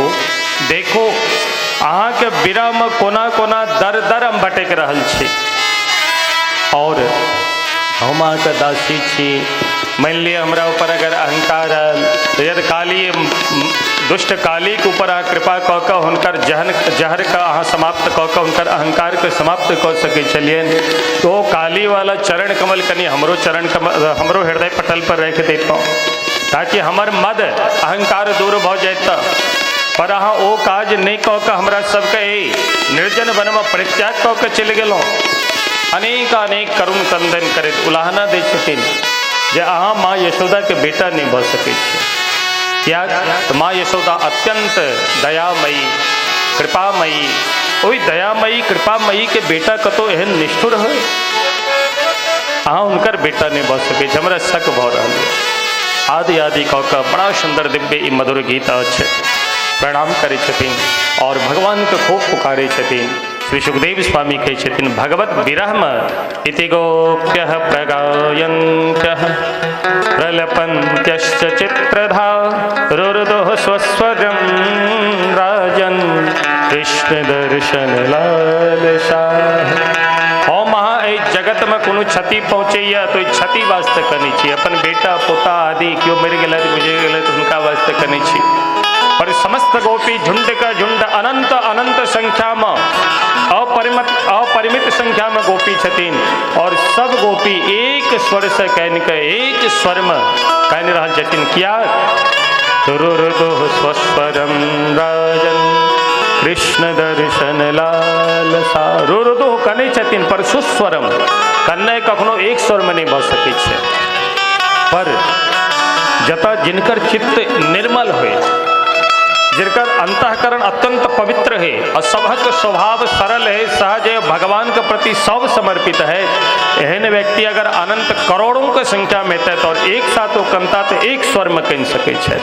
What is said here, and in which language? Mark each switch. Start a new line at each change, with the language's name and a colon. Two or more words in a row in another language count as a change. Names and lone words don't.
Maithili: देखो अहाँ के बिरा में कोना कोना दर दर हम भटक रहल छी और हम अहाँ के दासी छी। मान लिया हमरा ऊपर अगर अहंकार आयल तो यदि काली दुष्ट काली के ऊपर अहाँ कृपा कऽ कऽ हुनकर जहर का अहाँ समाप्त कऽ कऽ हुनकर अहंकार के समाप्त कऽ सकै छलियन तो काली वाला चरण कमल कनी हमरो चरण कमल हमरो हृदय पटल पर रख देतहुँ ताकि हमर मद अहंकार दूर भऽ जाइत। पर अहाँ ओ काज नहीं कऽ कऽ हमरा सबके निर्जन वन में परित्याग कऽ कऽ चलि गेलहुँ। अनेक अनेक करुण कंदन करैत उलाहना दै छथिन जे अहाँ माँ यशोदा के बेटा नहीं भऽ सकै छी। किया तो माँ यशोदा अत्यंत दयामयी कृपामयी ओहि दयामयी कृपामयी के बेटा कतो एहन निष्ठुर है अहाँ उनकर बेटा नहीं भऽ सकै छी। हमरा शक भऽ रहल है। आदि आदि कऽ कऽ बड़ा सुंदर दिव्य ई मधुर गीत अछि। प्रणाम करै छथिन और भगवान के खूब पुकारे छथिन। श्री सुखदेव स्वामी कहै छथिन भगवत विरह में
Sanskrit: इति गोप्यः प्रगायन्त्यः प्रलपन्त्यश्च चित्रधा रुरुदुः स्वस्वरं राजन् कृष्ण दर्शन लालसा।
Maithili: हम अहाँ एहि जगत में कोनो क्षति पहुँचैया तो क्षति वास्ते कनै छी। अपन बेटा पोता आदि केओ मरि गेलथि गुजरि गेलथि हुनका वास्ते कनै छी। पर समस्त गोपी झुंड का झुंड अनंत अनंत संख्या में अपरिमित संख्या में गोपी छथिन और सब गोपी एक स्वर से कहन के एक स्वर में कहन रहल छथिन किया
Sanskrit: रुरुदुः स्वस्वरं राजन् कृष्ण दर्शन लालसा।
Maithili: रुरुदुः कनै छथिन पर सुस्वरम कन्ने कखनो एक स्वर में नहीं भऽ सकै छै। पर जतऽ जिनकर चित्त निर्मल होए जिनकर अंतःकरण अत्यंत पवित्र है और सबक स्वभाव सरल है सहज है भगवान के प्रति सब समर्पित है एहन व्यक्ति अगर अनंत करोड़ों के संख्या में तय तो एक साथ वो कनता तो एक स्वर में कह सके छे।